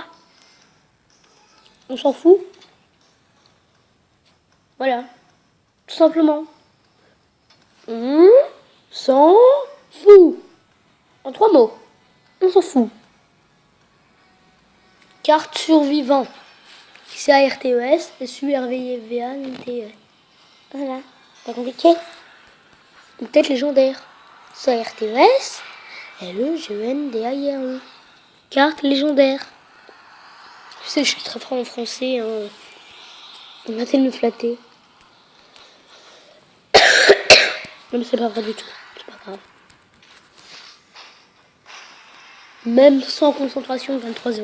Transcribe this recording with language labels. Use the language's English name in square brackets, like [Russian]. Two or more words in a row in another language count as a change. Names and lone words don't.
[French] On s'en fout. Voilà. Tout simplement. On s'en fout. En 3 mots. On s'en fout. Carte survivant. C-A-R-T-E-S, S-U-R-V-I-V-A-N-T-E. Voilà. Pas compliqué. Ou peut-être légendaire. C-A-R-T-E-S, L-E-G-E-N-D-A-I-R-E. Carte légendaire. Je sais, je suis très fort en français. Hein. Arrêtez de me flatter. Non, mais c'est pas vrai du tout. C'est pas grave. Même sans concentration, 23-0.